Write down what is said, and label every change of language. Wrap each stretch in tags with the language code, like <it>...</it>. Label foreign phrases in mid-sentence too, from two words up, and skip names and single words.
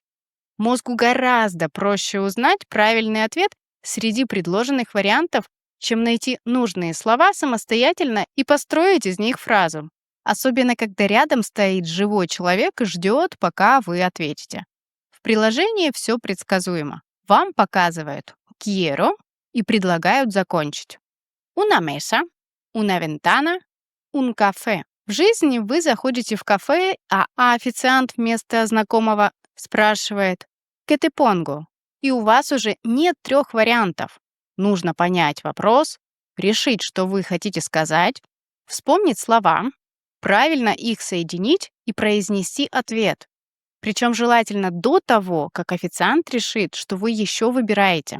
<ru>Мозгу гораздо проще узнать правильный ответ среди предложенных вариантов, чем найти нужные слова самостоятельно и построить из них фразу. Особенно, когда рядом стоит живой человек и ждет, пока вы ответите. В приложении все предсказуемо. Вам показывают «quiero» и предлагают закончить.</ru> <es>Una mesa, una ventana, un café.</es> <ru>В жизни вы заходите в кафе, а официант вместо знакомого спрашивает</ru> <es>«¿Qué te pongo?»</es> <ru>И у вас уже нет трех вариантов. Нужно понять вопрос, решить, что вы хотите сказать, вспомнить слова, правильно их соединить и произнести ответ. Причем желательно до того, как официант решит, что вы еще выбираете.</ru>